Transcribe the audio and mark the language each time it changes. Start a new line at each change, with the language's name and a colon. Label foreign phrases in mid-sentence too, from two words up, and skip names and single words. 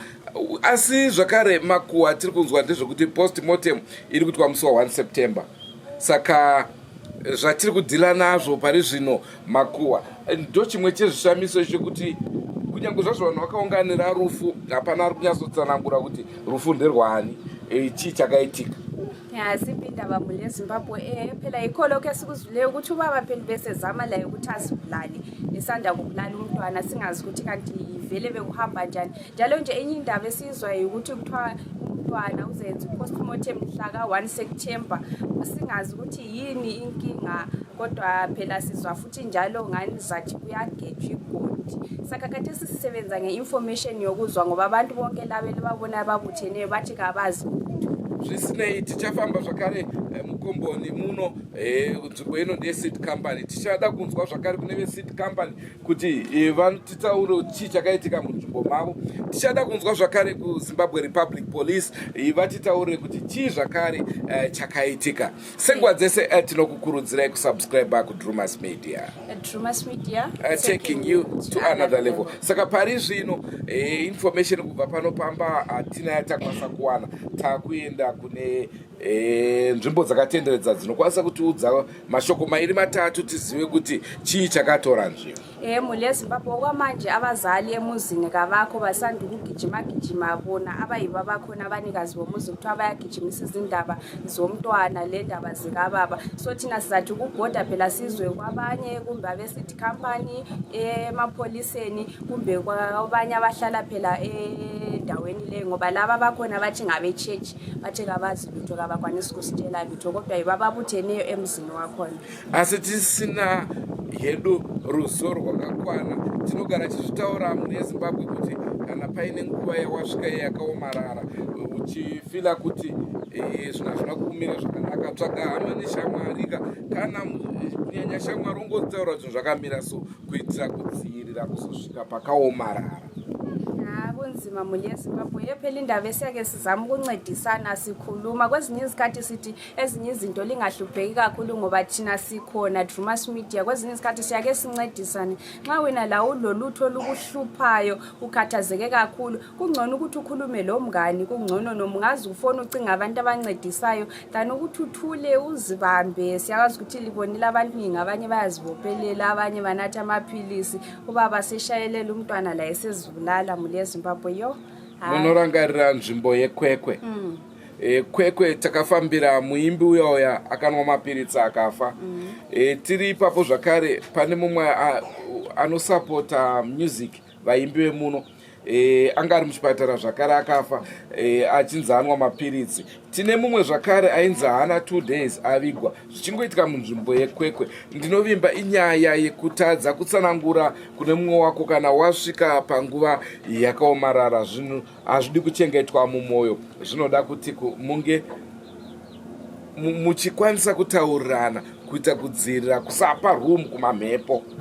Shona: Asi zvakare makuva tiri kunzwa ndezvekuti postmortem iri kuitwa musi wa 1 September. Saka zvatiri kudhila nazvo pari zvino makuva ndo chimwe chezvishamiso chekuti kunyange zvazvo vanhu vakaunganira rufu hapana ari kunyatsotsanangura kuti rufu nderwani, chii chakaitika.
North Ndebele: Sipinde indaba mule Zimbabwe phela yikho lokho esikuzwileyo ukuthi ubaba phela besezama la ukuthi asibulali esanda kubulala umntwana singazi ukuthi kanti vele bekuhamba njani njalo nje enye indaba esizwayo ukuthi kuthiwa umntwana uzenza postmortem mhla ka-1 September singazi ukuthi yini inkinga kodwa phela sizwa futhi njalo ngani zathi kuyagejwa igodi saka kade sisisebenza nge-information yokuzwa ngoba abantu bonke labele babona babutheneyo bathi kabazi
Shona: zvisinei tichafamba zvakare mukomboni muno nzvimbo ino ndeseed company tichada kunzwa zvakare kune veseed company kuti vanotitaure chii chakaitika munzvimbo mavo tichada kunzwa zvakare kuzimbabwe republic police vatitaure kuti chii zvakare chakaitika senguva dzese tinokukurudzirai kusubscribe kudrewmas media
English: taking you to another level
Shona: saka pari zvino information kubva panopamba hatina yatakwanisa kuwana takuenda kune nzvimbo dzakatenderedza dzinokwanisa kutiudza mashoko mairi matatu tizive kuti chii chakatora nzvimbo
North Ndebele: mule Zimbabwe kwamanje abazali emuzini kavakho basanda ukugijima bona abayiba bakhona abanikazi bomuzi ukuthi abayagijimisa izindaba zomntwana le ndaba zikababa so thina sizathi ukubhoda phela sizwe kwabanye kumbe abe-city company emapholiseni kumbe kwabanye abahlala phela endaweni leyo ngoba laba bakhona bathi ngabe-church bathi kabazi lutho kabakwanisa ukusitshela lutho kodwa yibo ababutheneyo emzini wakhona
Shona: asi tisina hedu ruzivo rwakakwana tinogara tichitaura mune Zimbabwe kuti kana paine nguva yawasvika yakaomarara uchifila kuti zvinhu hazvina kumira zvakanaka tsvaga hama neshamwarika kana kunyanya shamwari ungotaura kuti zvakamira so kuitira kudzivirira kuzosvika pakaomarara
North Ndebele: kunzima mule Zimbabwe phela indaba esiyake sizama ukuncedisana sikhuluma kwezinye izikhathi sithi ezinye izinto lingahlupheki kakhulu ngoba thina sikhona Drewmas media kwezinye izikhathi siyake sincedisane nxa wena la ulolutho olukuhluphayo ukhathazeke kakhulu kungcono ukuthi ukhulume lo mngani kungcono noma ungazi ufone ucinga abantu abancedisayo than ukuthi uthule uzibambe siyakwazi ukuthi libonile abantu abanye bayazibophelela abanye banatha amaphilisi ubaba seshayelela umntwana la esezibulala mule Zimbabwe yo
Shona: munorangarira nzvimbo yekwekwe kwekwe takafambira muimbi uya akanwa mapiritsi akafa tiri ipapo zvakare pane mumwe anosapota music vaimbi vemuno anga ari muchipatara zvakare akafa achinzi anwa mapiritsi tine mumwe zvakare ainzi hana 2 days avigwa zvichingoitika munzvimbo yekwekwe ndinovimba inyaya yekutadza kutsanangura kune mumwe wako kana wasvika panguva yakaomarara zvinhu hazvidi kuchengetwa mumwoyo zvinoda kuti munge muchikwanisa kutaurirana kuita kudzivirira kusapa room kumamhepo